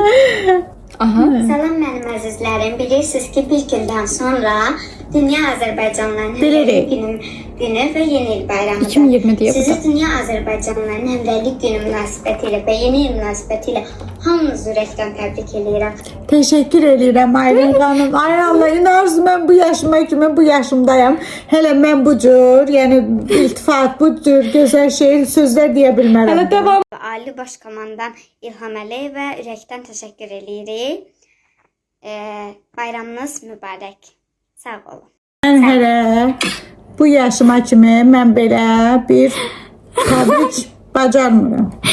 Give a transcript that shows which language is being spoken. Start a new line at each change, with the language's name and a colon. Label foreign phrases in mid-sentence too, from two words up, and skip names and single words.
Azerbaijani: Salam mənim əzizlərim. Bilirsiniz ki, bir gündən sonra Dünya Azərbaycanlıların Bilirik. günü və yeni il bayramıdır. 2020 deyə bu Sizi da. Dünya Azərbaycanlıların həmrəylik günü münasibətilə və yeni il münasibətilə hamınızı ürəkdən təbrik edirəm.
Turkish: Teşekkür ederim Aylin Hanım. Ay Allah, inarsın ben bu yaşıma kimi bu yaşımdayım. Hele ben bu cür, yani iltifat, bu cür güzel şehir sözler diyebilmem.
Azerbaijani: Hələ davam. Ali Baş Komandan İlham Əliyevə ürəkdən təşəkkür edirik. Bayramınız mübarək. Sağ olun. Ben hele bu yaşıma kimi ben belə bir təbrik bacarmıram.